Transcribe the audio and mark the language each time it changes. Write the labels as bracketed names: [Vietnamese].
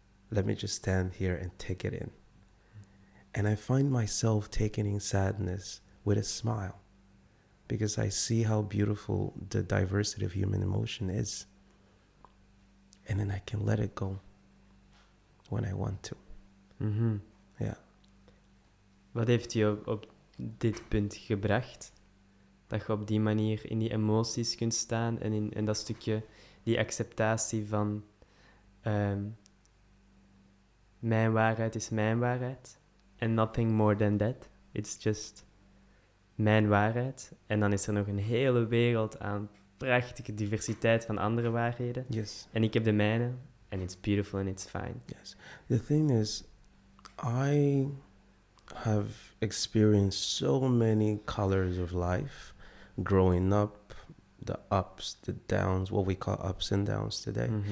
[English] Let me just stand here and take it in. And I find myself taking in sadness with a smile, because I see how beautiful the diversity of human emotion is. And then I can let it go when I want to. [Dutch] Ja. Wat heeft je op dit punt gebracht? Dat je op die manier in die emoties kunt staan en in dat stukje, die acceptatie van mijn waarheid is mijn waarheid. [English] And nothing more than that. It's just [Dutch] mijn waarheid. En dan is er nog een hele wereld aan prachtige diversiteit van andere waarheden. [English] Yes. [Dutch] En ik heb de mijne. [English] And it's beautiful and it's fine. Yes. The thing is, I have experienced so many colors of life growing up, the ups, the downs, what we call ups and downs today.